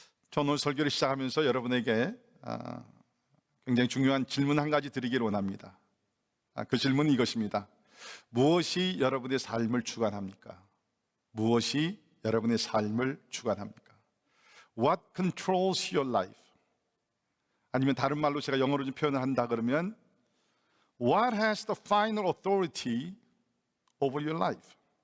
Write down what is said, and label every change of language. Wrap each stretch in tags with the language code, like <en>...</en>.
<ko>저는 오늘 설교를 시작하면서 여러분에게 굉장히 중요한 질문 한 가지 드리기를 원합니다. 그 질문은 이것입니다. 무엇이 여러분의 삶을 주관합니까? 무엇이 여러분의 삶을 주관합니까?</ko> <en>What controls your life?</en> <ko>아니면 다른 말로 제가 영어로 좀 표현을 한다 그러면</ko> <en>What has the final authority over your life?</en>